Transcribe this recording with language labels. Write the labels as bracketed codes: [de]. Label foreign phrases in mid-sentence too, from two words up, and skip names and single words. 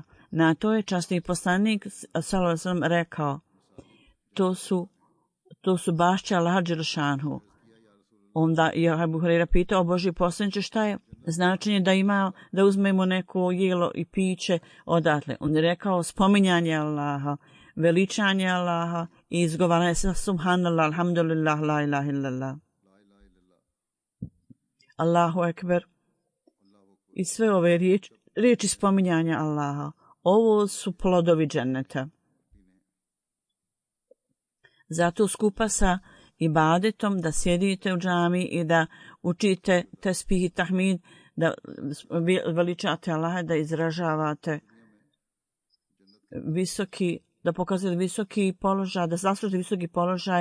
[bs] Na to je časni poslanik [ar] صلى الله عليه وسلم [bs] rekao, to su bašće Allaha dželešanu. Onda je Ebu Hurera pitao, o Božji poslaniče, šta je značenje da uzmemo neko jelo i piće odatle? On je rekao, spominjanje Allaha, veličanje Allaha i izgovaranje sa [ar] سبحان الله، الحمد لله، لا إله إلا الله، الله أكبر. [bs] I sve ove riječi spominjanja Allaha, ovo su plodovi dženneta. Zato skupa sa ibadetom da sjedite u džami i da učite tesbih i tahmid, da veličate Allaha, da izražavate da pokazujete visoki položaj, da zaslužite visoki položaj.